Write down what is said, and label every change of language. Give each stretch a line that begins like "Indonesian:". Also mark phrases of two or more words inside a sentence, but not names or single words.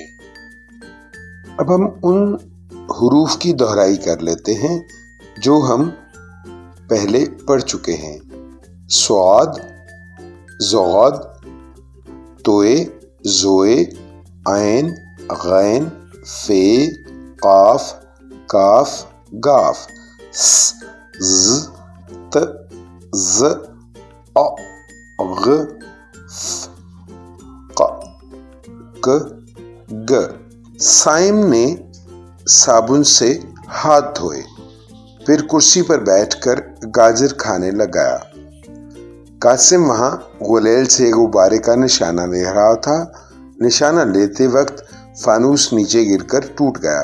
Urdu: اب ہم ان حروف کی دہرائی کر لیتے ہیں جو ہم پہلے پڑھ چکے ہیں۔ صاد، ضاد، توئے، زوئے، عین، غین، فے، قاف، کاف، گاف، س، ز، ت، ز، ا، غ، ف، ق، ک، گ۔ صائم نے صابن سے ہاتھ دھوئے، پھر کرسی پر بیٹھ کر گاجر کھانے لگایا۔ قاسم وہاں غلیل سے غبارے کا نشانہ لے رہا تھا۔ نشانہ لیتے وقت فانوس نیچے گر کر ٹوٹ گیا۔